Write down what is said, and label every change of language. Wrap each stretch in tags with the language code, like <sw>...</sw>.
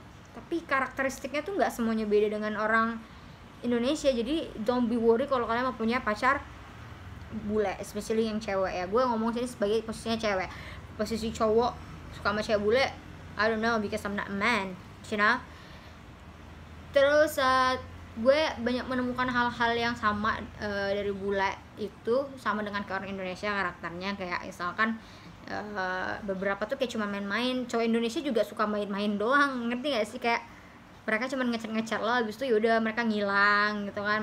<id>Tapi karakteristiknya tuh nggak semuanya beda dengan orang Indonesia. Jadi</id> <en>don't be worry</en> <id>kalau kalian mau punya pacar bule,</id> <en>especially</en> <id>yang cewek ya. Gue ngomong sini sebagai posisinya cewek. Posisi cowok suka sama cewek bule,</id> <en>I don't know, because I'm not a man, you know.</en> <id>Terus gue banyak menemukan hal-hal yang sama dari bule itu, sama dengan ke orang Indonesia karakternya. Kayak misalkan beberapa tuh kayak cuma main-main. Cowok Indonesia juga suka main-main doang, ngerti gak sih? Kayak mereka cuma ngecat lo, habis itu yaudah mereka ngilang gitu kan.</id>